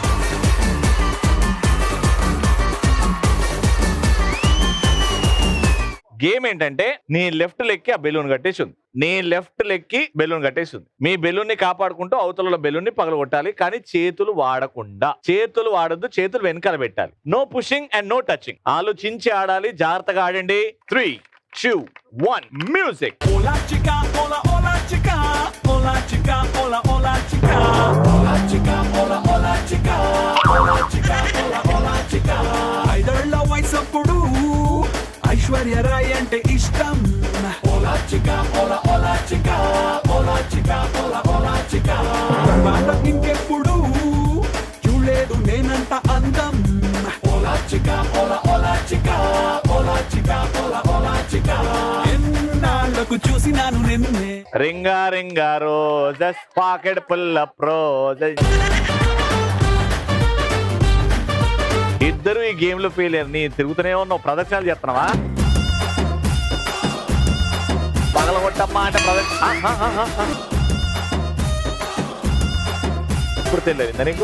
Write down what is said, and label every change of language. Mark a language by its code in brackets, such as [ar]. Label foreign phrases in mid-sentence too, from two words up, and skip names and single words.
[te] గేమ్ ఏంటంటే నీ [en] left legకి [te] ఆ బెలూన్ కట్టేసి ఉంది, నీ [en] left legకి [te] బెలూన్ కట్టేసి ఉంది. మీ బెలూన్ ని కాపాడుకుంటూ అవతల బెలూన్ ని పగలగొట్టాలి, కానీ చేతులు వాడకుండా. చేతులు వాడద్దు, చేతులు వెనకాల పెట్టాలి. [en] No pushing and no touching. [te] ఆలోచించి ఆడాలి, జాగ్రత్తగా ఆడండి. 3, 2, 1 మ్యూజిక్. [es] Hola chica, hola hola chica, hola chica, hola hola chica, hola chica, hola hola chica, hola chica, hola hola chica. [te] ఐదేళ్ల వయసప్పుడు ఐశ్వర్య రాయ్ అంటే ఇష్టం. [es] Hola chica, hola hola chica, hola chica, hola hola chica. [te] మాట ఇంకెప్పుడు చూడలేదు నేనంత అందం. [es] Hola chica, hola hola chica, hola chica, hola hola chica. [te] ఎన్నాళ్ళకు చూసినాను నిన్నే. [en] Ringa ringa roses, pocket full of roses. [te] ఇద్దరు ఈ గేమ్ లో ఫెయిల్ అయ్యారు. నీ తిరుగుతూనే ఉన్నావు, ప్రదక్షిణాలు చేస్తున్నావా? పగలగొట్టమ్మా అంటే ఇప్పుడు తెలియదు నీకు.